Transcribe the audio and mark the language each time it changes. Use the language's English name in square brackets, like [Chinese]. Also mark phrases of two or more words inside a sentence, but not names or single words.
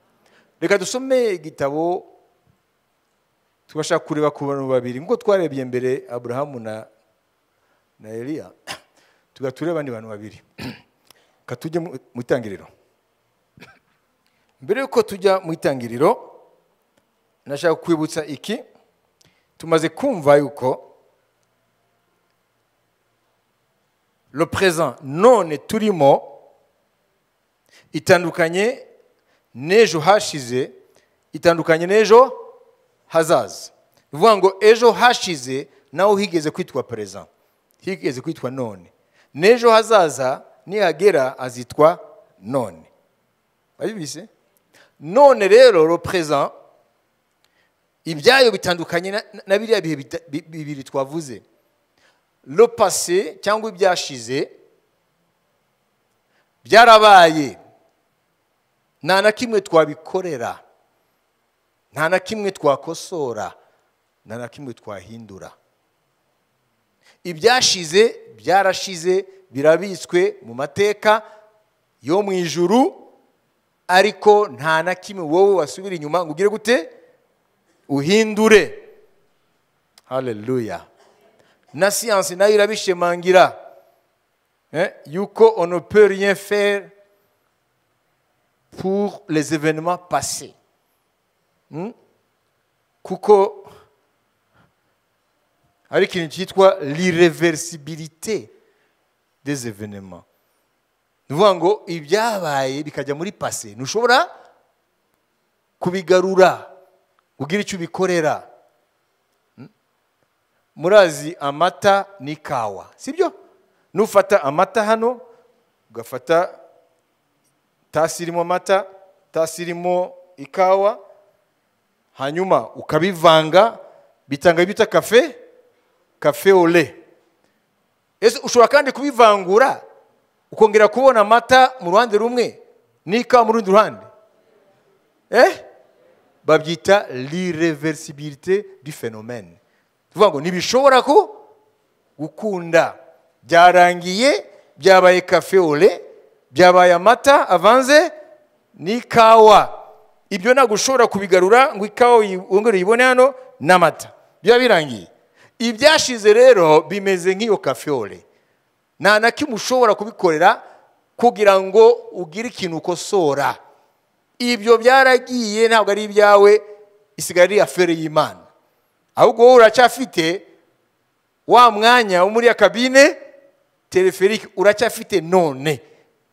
[Kinyarwanda] Reka dusome igitabo tugashaka kureba ku bantu babiri ngo twarebye mbere, Abrahamu na Eliya. Tugature abandi bantu babiri. Katujye mu itangiriro. Mbere yuko tujya mu itangiriro, nashaka kwibutsa iki. Tumaze kumva yuko [French] le présent [Kinyarwanda] none turimo itandukanye n'ejo hashize, itandukanye n'ejo hazaza. Bivuga ngo ejo hashize naho higeze kwitwa présent, higeze kwitwa none. N'ejo hazaza nihagera azitwa none. Bayibise? None rero [French] le présent [Kinyarwanda] ibyayo bitandukanye na biriya bihe bibiri twavuze. [French] Le passé [Kinyarwanda] cyangwa ibyashize byarabaye, nta na kimwe twabikorera, nta na kimwe twakosora, nta na kimwe twahindura. Ibyashize byarashize, birabitswe mu mateka yo mu ijuru, ariko nta na kimwe wowe wasubira inyuma ngo ugire gute uhindure. Hallelujah. Na science nayo irabishemangira yuko [French] on ne peut rien faire pour les événements passés. [Kinyarwanda] Kuko hari ikintu cyitwa [French] l'irréversibilité des événements. [Kinyarwanda] Nuvuga ngo ibyabaye bikajya muri passé, ntushobora kubigarura ugira icyo ubikorera. Murazi amata n'ikawa, sibyo? Nufata amata hano, ugafata tasi irimo amata, tasi irimo ikawa, hanyuma ukabivanga, bitanga bita [French] cafe au lait. [Kinyarwanda] Ese ushobora kandi kubivangura ukongera kubona amata mu ruhande rumwe n'ikawa mu rundi ruhande? Babyita [French] l'irréversibilité du phénomène. [Kinyarwanda] Tuvuga ngo ntibishobora gukunda. Byarangiye, byabaye [French] cafe au lait, [Kinyarwanda] byabaye amata avanze n'ikawa. Ibyo ntabwo ushobora kubigarura ngo ikawa wongere uyibone hano n'amata, byaba birangiye. Ibyashize rero bimeze nk'iyo [French] cafe au lait, [Kinyarwanda] nta na kimwe ushobora kubikorera kugira ngo ugire ikintu ukosora. Ibyo byaragiye, ntabwo ari ibyawe, isigara ari afere y'Imana. Ahubwo wowe uracyafite wa mwanya wo muri ya [French] cabine téléphérique, [Kinyarwanda] uracyafite none.